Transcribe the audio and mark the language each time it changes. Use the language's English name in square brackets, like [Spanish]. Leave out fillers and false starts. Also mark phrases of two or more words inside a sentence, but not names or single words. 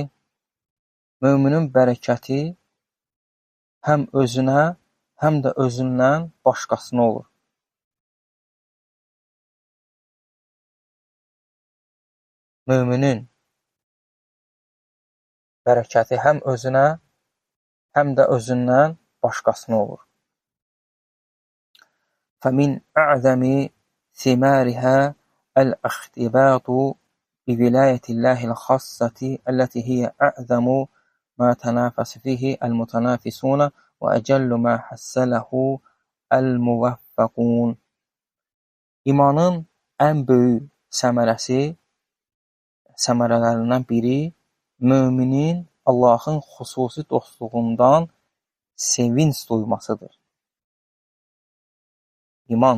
[Azerbaijani] Möminin bərəkəti həm özünə, həm də özündən başqasına olur. Möminin bərəkəti həm özünə, həm də özündən başqasına olur. [Arabic] فَمِنْ أَعْظَمِ ثِمَارِهَا الْاِخْتِبَاطُ بِوِلَايَةِ اللّٰهِ الْخَاصَّةِ التي هي أعظم ما تنافس فيه المتنافسون وأجل ما حصله الموفقون. [Azerbaijani] İmanın ən böyük səmərələrindən biri möminin Allahın xüsusi dostluğundan sevinç duymasıdır. İman.